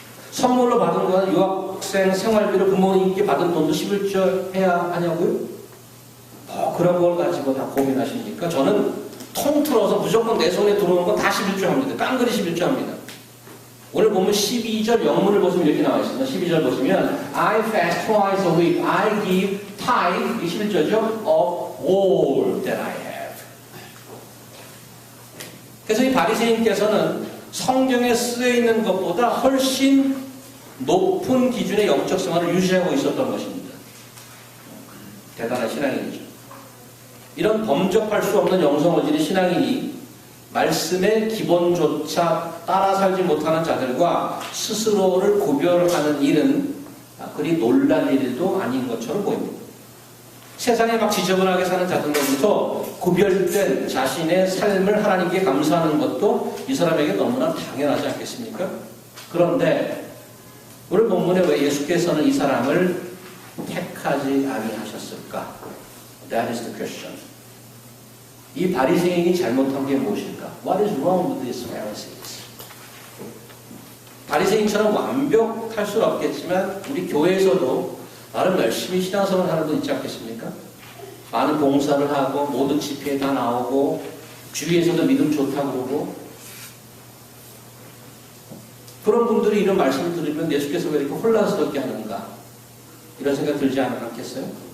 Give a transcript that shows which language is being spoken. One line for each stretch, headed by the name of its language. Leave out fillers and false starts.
Korean: 선물로 받은 건 유학생 생활비로 부모님께 받은 돈도 11조 해야 하냐고요? 그런 걸 가지고 다 고민하십니까? 저는 통틀어서 무조건 내 손에 들어오는 건 다 11조 합니다. 깡그리 11조 합니다. 오늘 보면 12절 영문을 보시면 이렇게 나와 있습니다. 12절 보시면
English: I fast twice a week. I give tithe,
Korean: 11절이죠.
English: of all that I have.
Korean: 그래서 이 바리새인께서는 성경에 쓰여 있는 것보다 훨씬 높은 기준의 영적 생활을 유지하고 있었던 것입니다. 대단한 신앙인이죠. 이런 범접할 수 없는 영성을 지닌 신앙인이 말씀의 기본조차 따라 살지 못하는 자들과 스스로를 구별하는 일은 그리 놀랄 일도 아닌 것처럼 보입니다. 세상에 막 지저분하게 사는 자들로부터 구별된 자신의 삶을 하나님께 감사하는 것도 이 사람에게 너무나 당연하지 않겠습니까? 그런데 오늘 본문에 왜 예수께서는 이 사람을 택하지 아니하셨을까?
English: That is the question.
Korean: 이 바리새인이 잘못한 게 무엇일까?
English: What is wrong with these Pharisees?
Korean: 바리새인처럼 완벽할 수는 없겠지만 우리 교회에서도 나름 열심히 신앙생활 하는 분 있지 않겠습니까? 많은 봉사를 하고 모든 집회에 다 나오고 주위에서도 믿음 좋다고 그러고 그런 분들이 이런 말씀을 들으면 예수께서 왜 이렇게 혼란스럽게 하는가 이런 생각 들지 않겠어요?